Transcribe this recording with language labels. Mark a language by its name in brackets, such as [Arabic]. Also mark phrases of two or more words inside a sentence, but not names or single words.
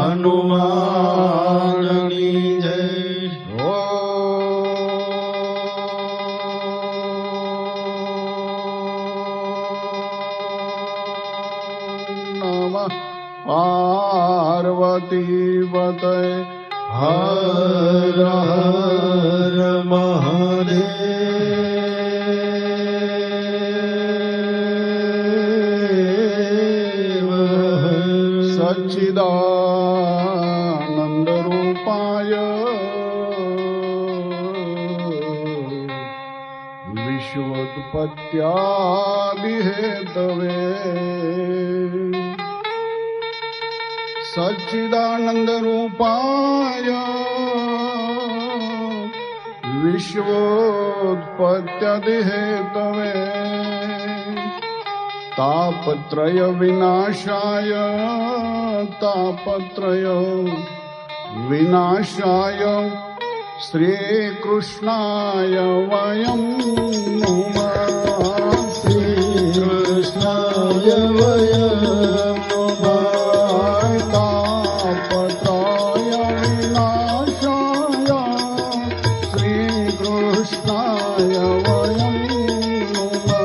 [Gujarati] હનુમાનની જય. [Sanskrit] पार्वती पतय हर हर महादेव. सच्चिदानंद रूपाय विश्वोत्पत्यादि हेतवे सच्चिदानंद रूपाय विश्वोत्पत्यादि हेतवे तापत्रय विनाशाय तापत्रय विनाशाय श्री कृष्णाय वयं नमः. श्री कृष्णाय वयं नमः. तापत्रय विनाशाय श्री कृष्णाय वयं नमः.